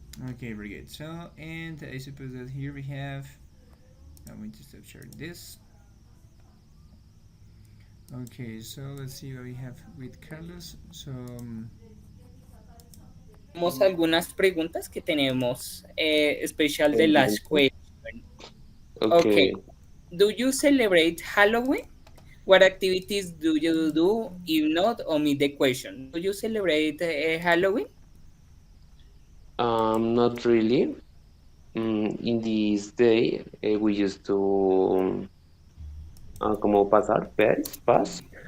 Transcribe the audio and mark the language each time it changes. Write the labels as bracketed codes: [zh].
[en] Okay, very good. So, and I suppose that here we have. I'm going to stop sharing this. Okay, so let's see what we have with Carlos. So, [es] Tenemos algunas preguntas que tenemos, especial [en] the last question. Okay. Do you celebrate Halloween? What activities do you do? If not, omit the question. Do you celebrate Halloween? Not really. In this day, we used to [es] como pasar, [en] pass